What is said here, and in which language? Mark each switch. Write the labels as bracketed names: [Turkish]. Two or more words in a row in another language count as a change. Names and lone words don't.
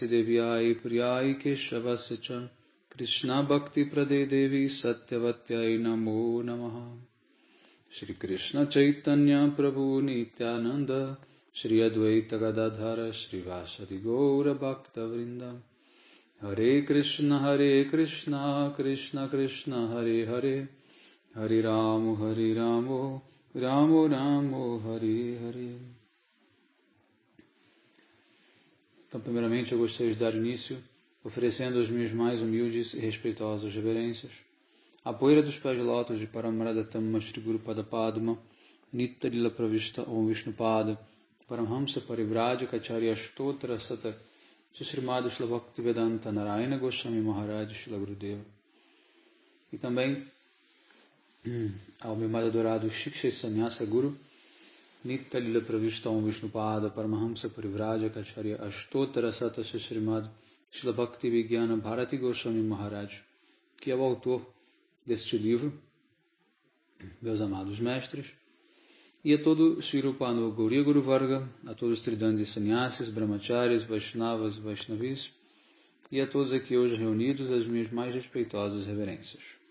[Sanskrit] Devyai Priyai Keshavasya Krishna Bhakti Prade Devi Satyavatyai Namo Namaha Shri Krishna Chaitanya Prabhu Nityananda Shri Advaita Gadadhara Shri Vasadi Gaura Bhakta Vrinda Hare Krishna Krishna Krishna Hare Hare Hare Ramo Ramo Hare Hare. [Portuguese] Então, primeiramente, eu gostaria de dar início oferecendo as minhas mais humildes e respeitosas reverências à poeira dos pés de lótus de [Sanskrit] Paramaradatam Shri Guru Pada Padma Nitya Pravishta Om Vishnupada Paramhamsa Parivrajaka Acharya Ashtotra Sata Srimad Shila Bhaktivedanta Narayana Goswami Maharaj Shila Gurudeva. [Portuguese] E também ao meu mais adorado [Sanskrit] Shiksha Sannyasa Guru Nitya Lila Pravishta Om Vishnupada Paramahamsa Parivrajaka Acharya Ashtottara Sata Srimad Shila Bhakti Vigyana Bharati Goswami Maharaj, [Portuguese] que é o autor deste livro, meus amados mestres, e a todo [Sanskrit] Sri Rupanu Gauriya Guru Varga, [Portuguese] a todos os [Sanskrit] Tridandis Sannyasis, Brahmacharis, Vaishnavas, Vaishnavis, [Portuguese] e a todos aqui hoje reunidos, as minhas mais respeitosas reverências.